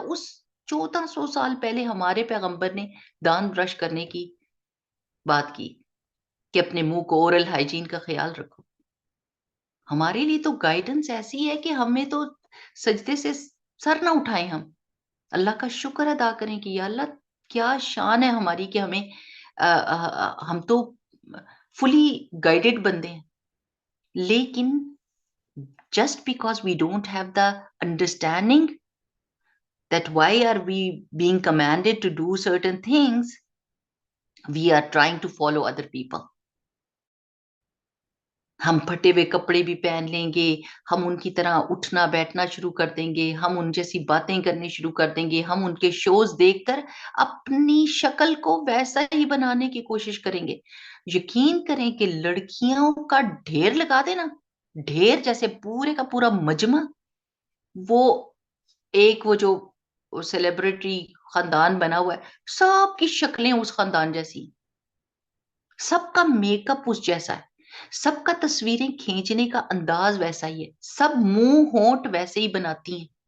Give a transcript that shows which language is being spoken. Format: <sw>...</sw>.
<ur>اس 1400 سال پہلے ہمارے پیغمبر نے دانت برش کرنے کی بات کی کہ اپنے منہ کو اورل ہائیجین کا خیال رکھو. ہمارے لیے تو گائیڈنس ایسی ہے کہ ہمیں تو سجدے سے سر نہ اٹھائیں. ہم اللہ کا شکر ادا کریں کہ یا اللہ کیا شان ہے ہماری کہ ہمیں ہم تو فلی گائیڈڈ بندے ہیں.</ur> <en>لیکن just because we don't have the understanding that why are we being commanded to do certain things, we are trying to follow other people.</en> <ur>ہم پھٹے ہوئے کپڑے بھی پہن لیں گے، ہم ان کی طرح اٹھنا بیٹھنا شروع کر دیں گے، ہم ان جیسی باتیں کرنی شروع کر دیں گے، ہم ان کے شوز دیکھ کر اپنی شکل کو ویسا ہی بنانے کی کوشش کریں گے. یقین کریں کہ لڑکیوں کا ڈھیر لگا دینا، ڈھیر جیسے پورے کا پورا مجمع، وہ ایک وہ جو سیلیبریٹی خاندان بنا ہوا ہے، سب کی شکلیں اس خاندان جیسی، سب کا میک اپ اس جیسا ہے، سب کا تصویریں کھینچنے کا انداز ویسا ہی ہے، سب منہ ہونٹ ویسے ہی بناتی ہیں.</ur>